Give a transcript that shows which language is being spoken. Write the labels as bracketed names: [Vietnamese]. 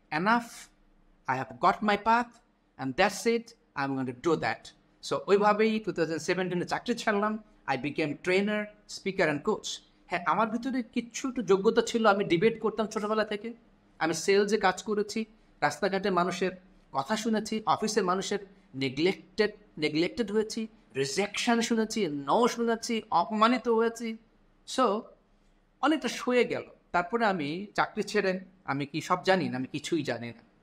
[English] Enough, I have got my path, and that's it, I'm going to do that. [Bangla] So, ওইভাবেই 2017 চাকরি ছাড়লাম। [English] I became trainer, speaker and coach. [Bangla] হ্যাঁ, আমার ভিতরে কিছু একটু যোগ্যতা ছিল, আমি ডিবেট করতাম ছোটোবেলা থেকে, আমি সেলসে কাজ করেছি, রাস্তাঘাটে মানুষের কথা শুনেছি, অফিসের মানুষের নেগলেক্টেড হয়েছি, রিজেকশন শুনেছি, নো শুনেছি, অপমানিত হয়েছি। সো অনেকটা সয়ে গেল। তারপরে আমি চাকরি ছেড়ে, আমি কি সব জানি না? আমি কিছুই জানি না।